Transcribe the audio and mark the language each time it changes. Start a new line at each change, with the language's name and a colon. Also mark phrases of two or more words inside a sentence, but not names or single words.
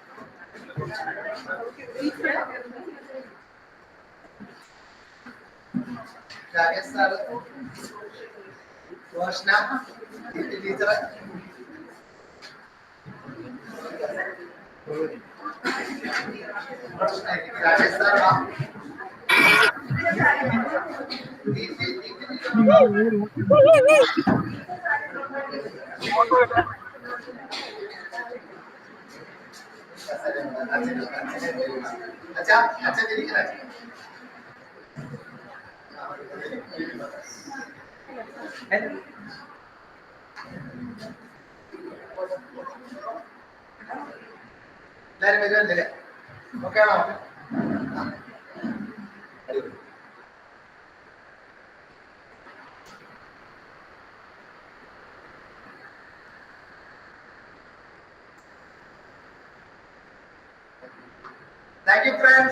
Malayalam: രാകേഷ് സാറ്, റോഷന, ടീച്ചറ്, രാകേഷ് സാർ
Hindi: अच्छा अच्छा मेरी क्या
Malayalam: എല്ലാരും വരുമല്ലേ? ഓക്കെ ആണോ?
English: thank you friends.